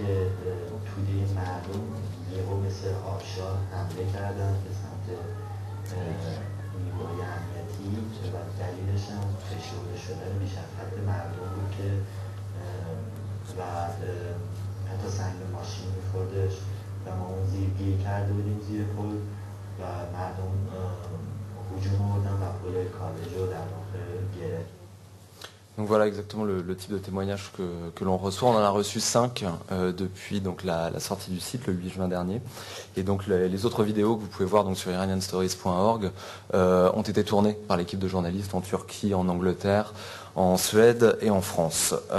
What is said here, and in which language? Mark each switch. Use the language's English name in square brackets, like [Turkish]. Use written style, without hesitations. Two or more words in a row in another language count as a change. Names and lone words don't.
[Persian] توده مردم یهو مثل آبشار حمله کردن به سمت نیروهای امنیتی و دلیلش هم فشرده شدن بیش از حد مردم بود که و حتی سنگ ماشین می‌خوردش و ما اون زیر گیر کرده بودیم زیر پل و مردم [French] Donc voilà exactement le type de témoignage que l'on reçoit. On en a reçu 5 depuis donc, la sortie du site le 8 juin dernier. Et donc les autres vidéos que vous pouvez voir donc, sur iranianstories.org ont été tournées par l'équipe de journalistes en Turquie, en Angleterre, en Suède et en France.